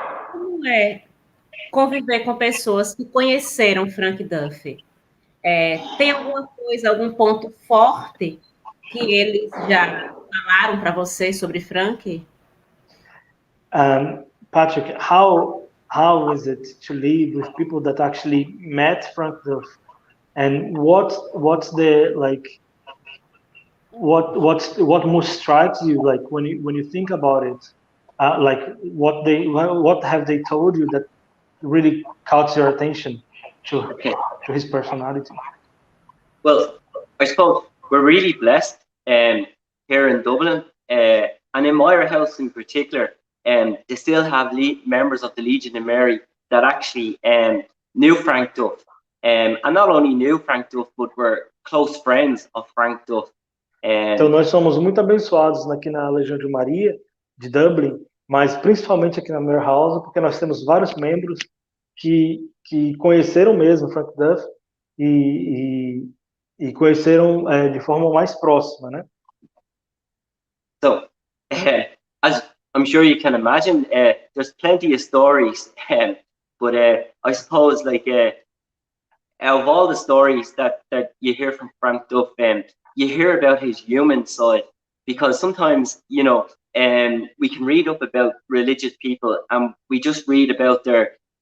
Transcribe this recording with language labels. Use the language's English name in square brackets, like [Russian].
[Portuguese] Como é conviver com pessoas que conheceram Frank Duffy? Tem alguma coisa, algum ponto forte que eles já falaram para você sobre Frank? [English] Patrick, how is it to live with people that actually met Frank Duffy, and what's the like? What most strikes you, like when you think about it, like what have they told you that really caught your attention to his personality? Well, I suppose we're really blessed here in Dublin, and in Myra House in particular, they still have members of the Legion of Mary that actually knew Frank Duff, and not only knew Frank Duff, but were close friends of Frank Duff. [Portuguese] Então nós somos muito abençoados aqui na Legião de Maria de Dublin, mas principalmente aqui na Myra House, porque nós temos vários membros que conheceram mesmo Frank Duff e conheceram de forma mais próxima, né? [English] So, as I'm sure you can imagine, there's plenty of stories, but I suppose like out of all the stories that you hear from Frank Duff, you hear about his human side, because sometimes, you know, we can read up about religious people and we just read about their